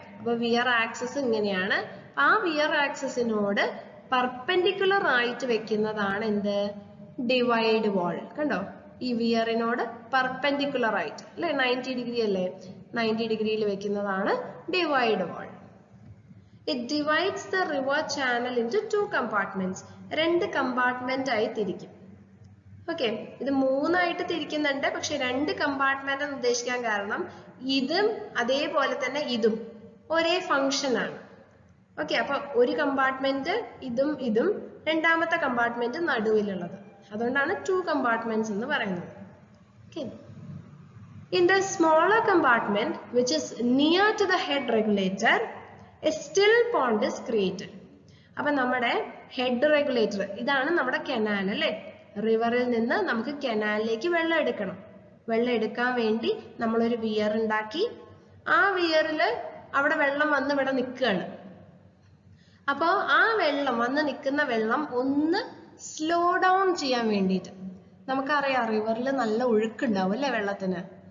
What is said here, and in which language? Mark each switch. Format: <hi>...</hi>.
<ml>അപ്പൊ wear axis ഇങ്ങനെയാണ്. ആ വിയർ ആക്സിസിനോട് പെർപെൻഡിക്കുലർ ആയിട്ട് വെക്കുന്നതാണ് എന്ത്? ഡിവൈഡ് വാൾ. കണ്ടോ, ഈ വിയറിനോട് പെർപെൻഡിക്കുലർ ആയിട്ട് അല്ലെ, 90 ഡിഗ്രി അല്ലേ, 90 ഡിഗ്രിയിൽ വെക്കുന്നതാണ് divide wall.</ml> <en>It divides the river channel into 2 compartments.</en> <ml>2 compartment ആയി തിരിക്കും. ഓക്കെ, ഇത് 3 ആയിട്ട് തിരിക്കുന്നുണ്ട്, പക്ഷെ 2 കമ്പാർട്ട്മെന്റ് എന്ന് ഉദ്ദേശിക്കാൻ കാരണം ഇതും അതേപോലെ തന്നെ ഇതും ഒരേ ഫംഗ്ഷൻ ആണ്. ഓക്കെ, അപ്പൊ ഒരു കമ്പാർട്ട്മെന്റ് ഇതും ഇതും, രണ്ടാമത്തെ കമ്പാർട്ട്മെന്റ് നടുവിലുള്ളത്. അതുകൊണ്ടാണ് 2 compartments എന്ന് പറയുന്നത്.</ml> <en>Okay, in the smaller compartment which is near to the head regulator, a still pond is created.</en> <ml>അപ്പൊ നമ്മുടെ ഹെഡ് റെഗുലേറ്റർ, ഇതാണ് നമ്മുടെ കനാൽ അല്ലെ. റിവറിൽ നിന്ന് നമുക്ക് കനാലിലേക്ക് വെള്ളം എടുക്കണം. വെള്ളം എടുക്കാൻ വേണ്ടി നമ്മളൊരു വിയർ ഉണ്ടാക്കി. ആ വിയറില് അവിടെ വെള്ളം വന്ന് ഇവിടെ നിൽക്കുകയാണ്. അപ്പോൾ ആ വെള്ളം വന്ന് നിൽക്കുന്ന വെള്ളം ഒന്ന് സ്ലോ ഡൗൺ ചെയ്യാൻ വേണ്ടിയിട്ട്, നമുക്കറിയാം റിവറിൽ നല്ല ഒഴുക്കുണ്ടാവും അല്ലെ വെള്ളത്തിന്.</ml>